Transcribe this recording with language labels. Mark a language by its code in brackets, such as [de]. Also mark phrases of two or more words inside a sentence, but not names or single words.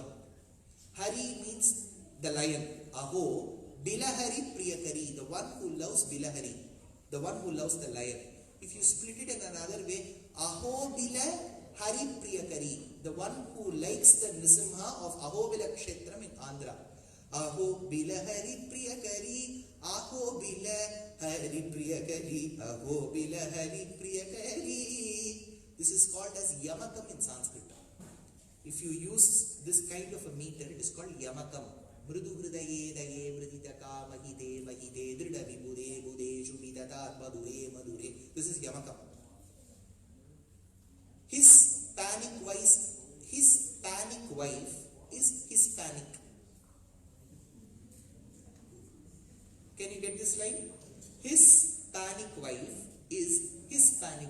[en] Hari means the lion. [sa] Aho Bilahari Priyakari, [en] the one who loves Bilahari, the one who loves the lion. If you split it in another way, [sa] Aho Bilahari Priyakari, [en] the one who likes the Nisimha of Ahovila Kshetram in Andhra. [sa] Aho Bilahari Priyakari, Aho Bilahari Priyakari, Aho Bilahari Priyakari. [en] This is called as Yamakam in Sanskrit. If you use this kind of a meter, it is called Yamakam. [sa] Mrudu Hridaye Daye Mriditaka Mahide Mahide Drida Vibhude Bude Shubhidata Madure Madure. [en] This is Yamakam. His panic wife is Hispanic. Can you get this line? His panic wife is Hispanic.